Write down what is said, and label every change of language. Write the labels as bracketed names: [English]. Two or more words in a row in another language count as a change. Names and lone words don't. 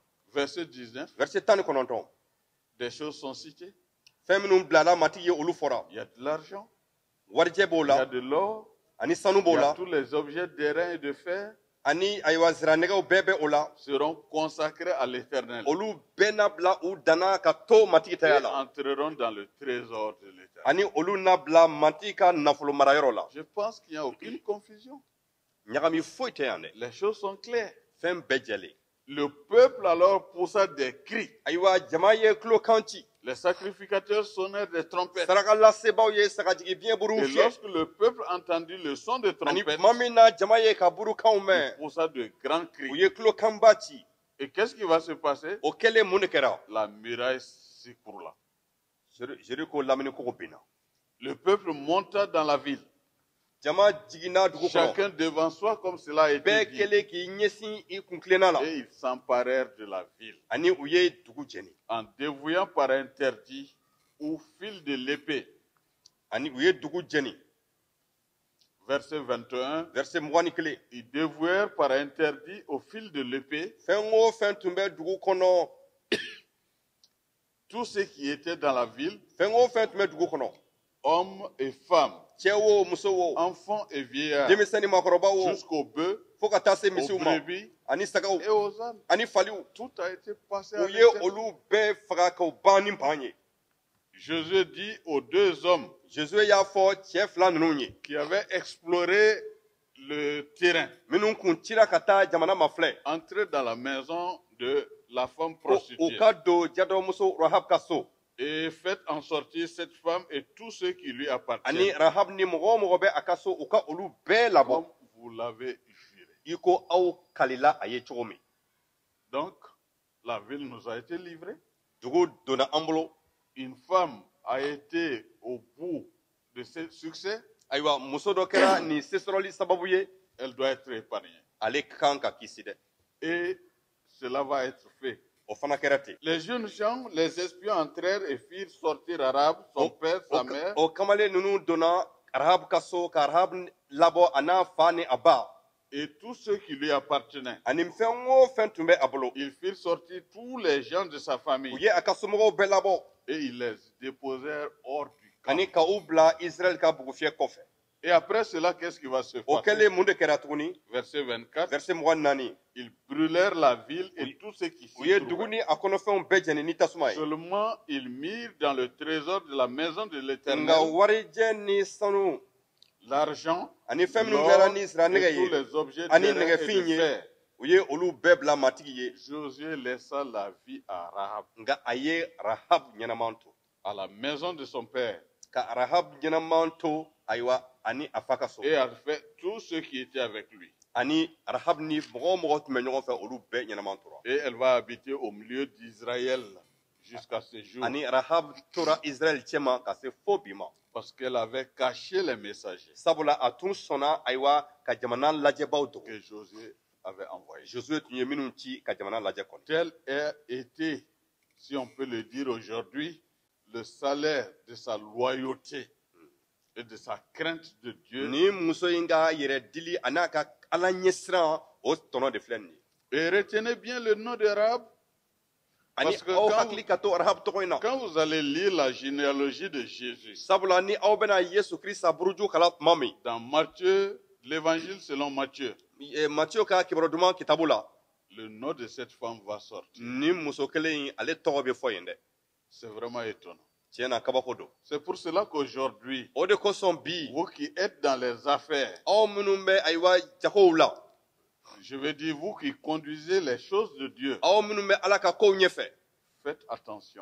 [French] Verset 19, verset 19 des choses sont citées. [Bambara] fɛn minnu bilala matigi ye olu fɔra [French] Il y a de l'argent, [Bambara] warijɛ b'o [French] il y a [Bambara] la [French] de l'or, [Bambara] ani sanu [French] il y [Bambara] b'o a la [French] tous les objets d'airain et de fer [Bambara] ani ayiwa ziranɛgɛw bɛɛ bɛ o la [French] seront consacrés à l'Éternel [Bambara] olu bɛɛ na bila u danna ka to matigi [French] et [Bambara] taya la [French] entreront dans le trésor de l'Éternel. [Bambara] ani olu na bila matigi ka nafolo marayɔrɔ la [French] Je pense qu'il n'y a aucune confusion. [Bambara] ɲagami foyi tɛ yan dɛ [French] Les choses sont claires. [Bambara] fɛn bɛɛ jɛlen [French] Le peuple alors poussa des cris. [Bambara] ayiwa jama ye tulokan ci [French] Les sacrificateurs sonnèrent des trompettes. [Bambara] saraka lasebaaw ye sagajigi biɲɛ buruw [French] Et [Bambara] fiyɛ [French] lorsque le peuple entendit le son de [Bambara] ani [French] trompettes, [Bambara] tuma min na jama ye ka burukanw [French] il [Bambara] mɛn [French] poussa de grands [Bambara] u [French] cris. [Bambara] ye tulokanba ci [French] Et qu'est-ce qui va se passer? [Bambara] o kɛlen mun de kɛra [French] La muraille s'écroula. [Bambara] jeriko lamini kogo binna [French] Le peuple monta dans la ville, [Bambara] jama jiginna dugu kɔnɔ [French] chacun devant soi, comme cela a été [Bambara] bɛɛ [French] dit. [Bambara] kɛlen k'i ɲɛsin i kunkilenna la [French] Et ils s'emparèrent de la ville, [Bambara] ani u ye dugu jɛni [French] en dévouant par interdit au fil de l'épée. [Bambara] ani u ye dugu jɛni [French] Verset 21, verset 21 ils dévouèrent par interdit au fil de l'épée [Bambara] fɛn o fɛn tun bɛ dugu kɔnɔ [French] tous ceux qui étaient dans la ville, [Bambara] fɛn o fɛn tun bɛ dugu kɔnɔ [French] hommes et femmes, [Bambara] cɛ o muso o [French] enfants et vieillards, [Bambara] denmisɛnni maakɔrɔba o [French] jusqu'aux bœufs, [Bambara] fo ka taa se [French] aux [Bambara] misiw ma [French] brebis [Bambara] ani sagaw [French] et aux ânes. [Bambara] ani faliw [French] Tout a été passé à [Bambara] u ye [French] l'interdit. [Bambara] olu bɛɛ faga k'o ban ni ban ye [French] Jésus dit aux deux hommes [Bambara] josué y'a fɔ cɛ fila ninnu ye [French] qui avaient exploré le terrain, [Bambara] minnu kun cira ka taa jamana ma filɛ [French] entrez dans la maison de la femme [Bambara] ko u [French] prostituée. [Bambara] ka don jadɔmuso rahab ka so [French] Et faites en sortir cette femme et tous ceux qui lui [Bambara] ani [French] appartiennent, [Bambara] rahab ni mɔgɔ o mɔgɔ bɛ a ka so u ka olu bɛɛ labɔ [French] comme vous l'avez juré. [Bambara] i ko aw kalila a ye cogo min [French] Donc, la ville nous a été livrée. [Bambara] dugu donna an bolo [French] Une femme a été au bout de ce succès, [Bambara] ayiwa muso dɔ kɛra nin sesɔrɔli sababu ye [French] elle doit être épargnée. [Bambara] ale kan ka kisi dɛ [French] Et cela va être fait. [Bambara] o fana kɛra ten [French] Les jeunes gens, les espions entrèrent et firent sortir Arabe, son père, sa mère, [Bambara] o kamalen ninnu donna rahab ka so ka rahab labɔ a n'a fa ni a ba [French] et tous ceux qui lui appartenaient. [Bambara] ani fɛn o fɛn tun bɛ a bolo [French] Ils firent sortir tous les gens de sa [Bambara] u [French] famille [Bambara] ye a ka somɔgɔw bɛɛ labɔ [French] et ils les déposèrent hors du camp. [Bambara] ani ka u bila israɛl ka bugufiyɛ kɔfɛ [French] Et après cela, qu'est-ce qui va se [Bambara] o [French] passer? [Bambara] kɛlen mun de kɛra tuguni [French] Verset 24. verset 24 Ils brûlèrent la ville et tout ce qui [Bambara] u [French] s'y [Bambara] ye [French] trouvait. [Bambara] dugu ni a kɔnɔfɛnw bɛɛ jɛni ni tasuma ye [French] Seulement, ils mirent dans le trésor de la maison de [Bambara] nka [French] l'Éternel [Bambara] warijɛ ni sanu [French] l'argent, [Bambara] ani fɛn minnu [French] l'or [Bambara] kɛra ni sira nɛgɛ [French] et tous [Bambara] ye [French] les objets [Bambara] ani [French] terrestres et [Bambara] nɛgɛfin [French] de [Bambara] ye [French] fer. [Bambara] u ye olu bɛɛ bila matigi ye [French] Josué laissa la vie à Rahab, [Bambara] nka a ye rahab ɲɛnaman to [French] à la maison de son père, [Bambara] ka rahab ɲɛnaman to ayiwa ani a fa ka so [French] et a fait tous ceux qui étaient avec lui. [Bambara] ani rahab ni mɔgɔ o mɔgɔ tun bɛ ɲɔgɔn fɛ olu bɛɛ ɲɛnaman tora [French] Et elle va habiter au milieu d'Israël jusqu'à ce jour, [Bambara] ani rahab tora israɛl cɛma ka se fo bi ma [French] parce qu'elle avait caché les messagers [Bambara] sabula a tun sɔnna ayiwa ka jamana lajɛbaw dogo [French] que Josué avait envoyés. [Bambara] josue tun ye minnu ci ka jamana lajɛ kɔni [French] Tel a été, si on peut le dire aujourd'hui, le salaire de sa loyauté et de sa crainte de Dieu. [Bambara] ni muso in ka yɛrɛ dili a n'a ka ala ɲɛsiran o tɔnɔ de filɛ nin ye [French] Et retenez bien le nom de Rahab, [Bambara] ani [French] parce que [Bambara] aw [French] quand, [Bambara] hakili ka to rahab tɔgɔ in na [French] quand vous allez lire la généalogie de Jésus, [Bambara] sabula ni aw bɛna yesu krista buruju kala tuma min [French] dans Matthieu, l'évangile selon Matthieu, [Bambara] matiyo ka kibaru duman kitabu la [French] le nom de cette femme va sortir. [Bambara] ni muso kelen in ale tɔgɔ bɛ fɔ yen dɛ [French] C'est vraiment étonnant. [Bambara] tiɲɛ na kabako don [French] C'est pour cela qu'aujourd'hui, [Bambara] o de kosɔn bi [French] vous qui êtes dans les affaires, [Bambara] aw minnu bɛ ayiwa jagow la [French] je veux dire vous qui conduisez les choses de Dieu, [Bambara] aw minnu bɛ ala ka kow ɲɛfɛ [French] faites attention.